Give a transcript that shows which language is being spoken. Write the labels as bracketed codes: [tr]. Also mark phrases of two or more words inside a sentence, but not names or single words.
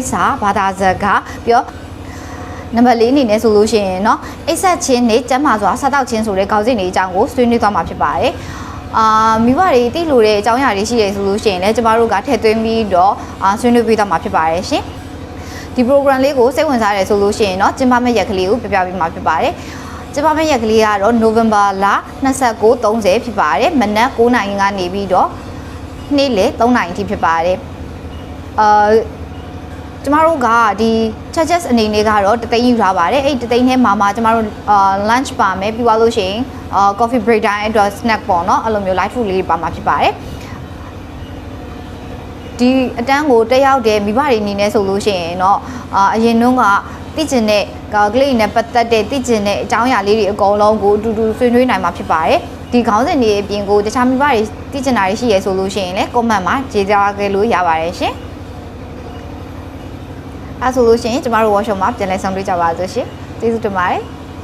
[my] စာဘာသာစကားပြီးတော့နံပါတ်4အနေနဲ့ဆိုလို့ရှိရင်တော့အိပ်ဆက်ခြင်းနဲ့ကျန်းမာစွာစားသောက်ခြင်းဆိုတဲ့ခေါင်းစဉ်တွေအကြောင်းကိုဆွေးနွေးသွားမှာဖြစ်ပါတယ်မိဘတွေသိလို့တဲ့အကြောင်းအရာတွေရှိတယ်ဆိုလို့ရှိရင်လည်းကျမတို့ကထည့်သွင်းပြီးတော့ဆွေးနွေးပေးသွားမှာဖြစ်ပါတယ်ရှင်ဒီ program လေးကိုစိတ်ဝင်စားတယ်ဆိုလို့ရှိရင်တော့ကျင်းပမယ့်ရက်ကလေးကိုပြပြပေးမှာဖြစ်ပါတယ်ကျင်းပမယ့်ရက်ကလေးကတော့ November လ29-30ဖြစ်ပါတယ်မနက်9နာရီကနေပြီးတော့နေ့လယ်3နာရီအထိဖြစ်ပါတယ် ကျမတို့ကဒီ charges အနေနဲ့ကတော့တသိန်းယူထားပါတယ်အဲ့တသိန်းထဲမှာကျမတို့lunch ပါမယ်ပြီးသွားလို့ရှိရင် [en] coffee break time [my] အတွက် snack ပေါ့နော်အဲ့လိုမျိုး [en] light food [my] လေးပါမှာဖြစ်ပါတယ် ဒီအတန်းကိုတက်ရောက်တဲ့မိဘတွေအနေနဲ့ဆိုလို့ရှိရင်တော့အရင်တုန်းကသိကျင်တဲ့ကလေးနဲ့ပတ်သက်တဲ့သိကျင်တဲ့အကြောင်းအရာလေးတွေအကုန်လုံးကိုအတူတူဆွေးနွေးနိုင်မှာဖြစ်ပါတယ်ဒီခေါင်းစဉ်တွေအပြင်ကိုတခြားမိဘတွေသိကျင်တာတွေရှိရဆိုလို့ရှိရင်လည်း comment မှာကြေကြားခဲ့လို့ရပါတယ်ရှင်အဲဆိုလို့ရှိရင်ကျမတို့ workshop မှာပြန်လည်ဆောင်တွေ့ကြပါစို့ရှင်ကျေးဇူးတင်ပါတယ်